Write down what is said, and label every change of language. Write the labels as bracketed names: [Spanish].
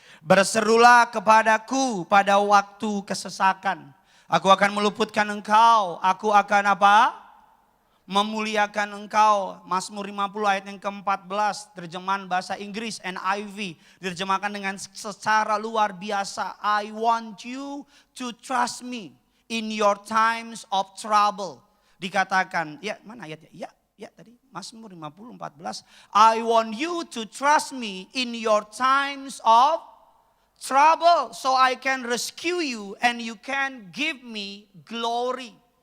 [Indonesian] Berserulah kepadaku pada waktu kesesakan. Aku akan meluputkan engkau. Aku akan apa? memuliakan engkau. Mazmur 50 ayat yang ke-14, terjemahan bahasa Inggris NIV, diterjemahkan dengan secara luar biasa. [English] I want you to trust me in your times of trouble. [Indonesian] Dikatakan, ya mana ayatnya? Ya tadi Mazmur 50 14. [English] I want you to trust me in your times of trouble so I can rescue you and you can give me glory.